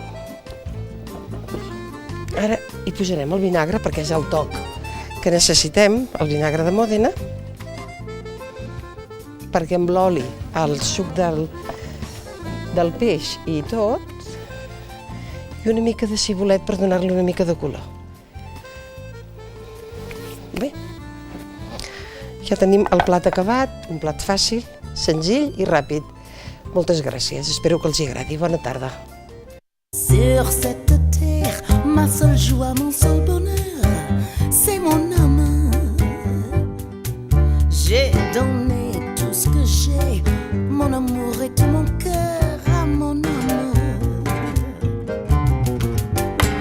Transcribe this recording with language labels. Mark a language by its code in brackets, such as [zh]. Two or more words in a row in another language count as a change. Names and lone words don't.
[ca] Ara hi posarem el vinagre perquè és el toc que necessitem, el vinagre de Mòdena, perquè amb l'oli, el suc del peix i tot, i una mica de cibulet per donar-li una mica de color. Bé. Ja tenim el plat acabat, un plat fàcil, senzill i ràpid. Moltes gràcies, espero que els agradi. Bona tarda. [fr] Sur cette terre, ma seule joie, mon seul bonheur, c'est mon âme. J'ai donné tout ce que j'ai, mon amour et tout mon cœur à mon âme.